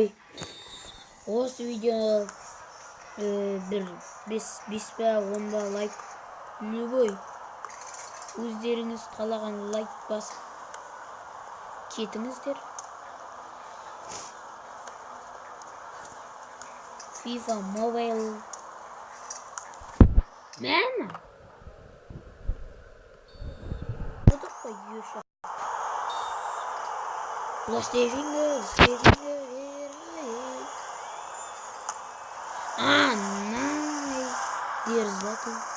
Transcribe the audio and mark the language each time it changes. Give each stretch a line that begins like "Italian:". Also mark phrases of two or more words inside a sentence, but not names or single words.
Kazakh: Осы видео бір 5 па 10 ба лайк любой өздеріңіз қалаған лайк басып кетіңіздер. FIFA Mobile. Мама.
English: What the fuck you shot? Lost a finger. Ah, nice. There's that one.